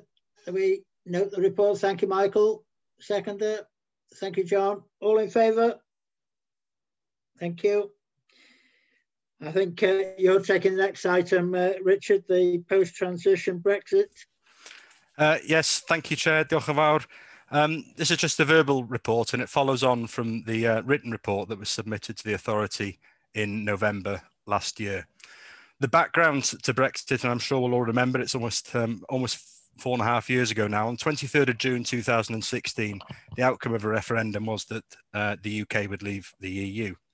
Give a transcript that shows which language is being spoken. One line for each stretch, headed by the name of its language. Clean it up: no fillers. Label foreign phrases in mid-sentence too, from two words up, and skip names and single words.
English: We note the report. Thank you, Michael. Seconder. Thank you, John. All in favour? Thank you. I think you're taking the next item, Richard, the post-transition Brexit. Yes, thank you, Chair.
Welsh: Diolch yn fawr.
English: This is just a verbal report, and it follows on from the written report that was submitted to the authority in November last year. The background to Brexit, and I'm sure we'll all remember, it's almost 4.5 years ago now. On 23rd of June 2016, the outcome of a referendum was that the UK would leave the EU.